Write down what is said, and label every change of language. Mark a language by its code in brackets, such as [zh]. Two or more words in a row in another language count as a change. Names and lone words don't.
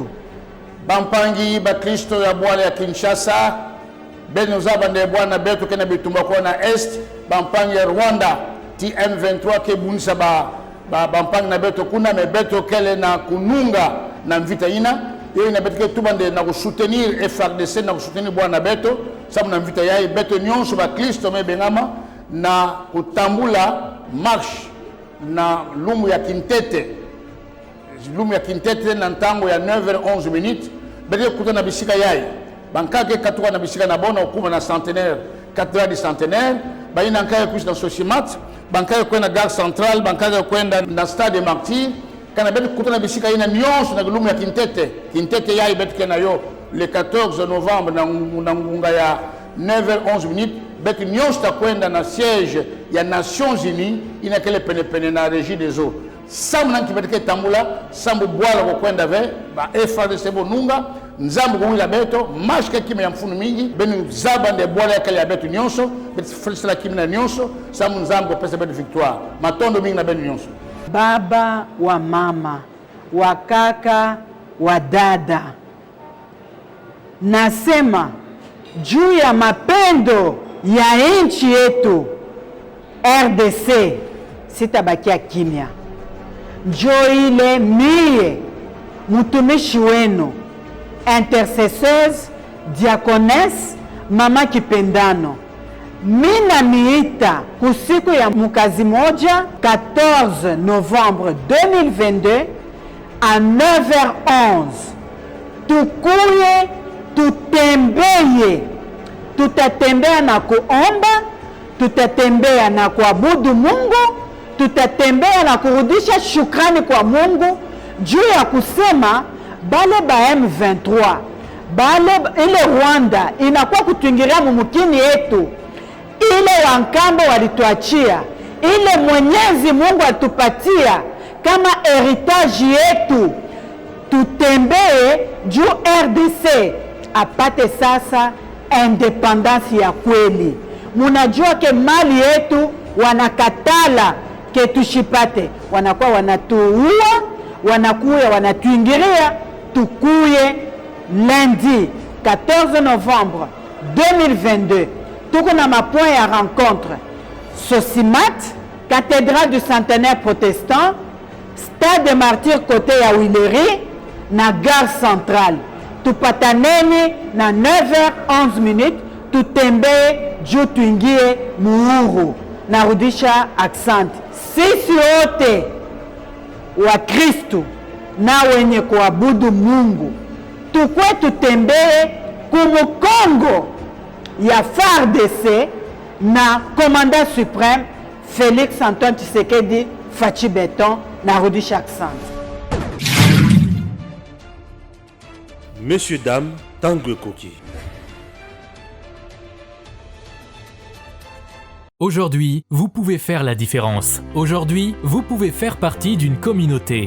[ktu] Bampangi bakristo ya bwala ya Kinshasa beno zabande bwana betu kena bitumba kwa na est bampangi ya Rwanda TM23 ke bunisa bampangi na betu kuna me betu kele na kununga na mvita ina yeye na betu ke tubande na kusoutenir FARDC na kusoutenir bwana betu sababu na mvita yai betu nyonso bakristo me bengama na kutambula marche na lumu ya Kintete. Lumu ya Kintete na ntango ya 9h11 minutes bede kuta na bisika yai bankake katuka na bisika na bona okuma na centenaire cathédrale du centenaire baina nkaya kuishi na Sosimat bankake kwenda gare centrale bankake kwenda na stade des martyrs kana bede kuta na bisika ina nyonso na lumu ya Kintete yai bede kena yo [fr] le 14 novembre [ktu] na ngunga ya 9h11 minutes bede nyonso ta kwenda na siège ya Nations Unies ina kele pene na régie des eaux. Samu nanki beteke tambula, sambu bwala kwa kwenda ve, ba FARDC bonunga, nzambu kuwila beto, mashke kime ya mfunu mingi, benu zabande bwala ya kale ya beto nyonso, beti felisala kime na nyonso, samu nzambu kwa pesa beto victoire. Matondo mingi na benu nyonso. [sw] Baba wa mama, wa kaka, wa dada. Nasema, juu ya mapendo ya nchi yetu, RDC, sitabakia kimya. Joile mie mutumishi wenu [fr] intercesseuse diaconesse [sw] mama kipendano mina miita kusiku ya mukazi moja [fr] 14 novembre [sw] 2022 à 9h11 tukuye tutembeye, tutatembea na kuomba, tutatembea na kuabudu Mungu, tutatembea na kurudisha shukrani kwa Mungu juu ya kusema bale ba M23 bale ile Rwanda inakuwa kutuingiria mumukini yetu, ile wankambo walituachia, ile Mwenyezi Mungu atupatia kama heritage yetu, tutembee juu RDC apate sasa independence ya kweli. Munajua ke mali yetu wanakatala ke tushipate, wanakuwa wanatuua, wanakuya wanatuingiria. Tukuye lundi 14 novembre 2022 tuko na mapoint ya rencontre Sosimat, cathédrale du centenaire protestant, stade des martyrs côté ya Wileri na gare centrale. Tupataneni na 9h11 minutes, tutembee juu tuingie muhuru. Narudisha accent. Sisi wote wa Kristu na wenye kuabudu Mungu, tukwe tutembee kumukongo ya FARDC na [fr] commandant suprême [sw] Félix Antoine Tshisekedi Fachi Beton. Narudisha accent. [fr] Messieurs, dames, Tanguy Koki. Aujourd'hui, vous pouvez faire la différence. Aujourd'hui, vous pouvez faire partie d'une communauté.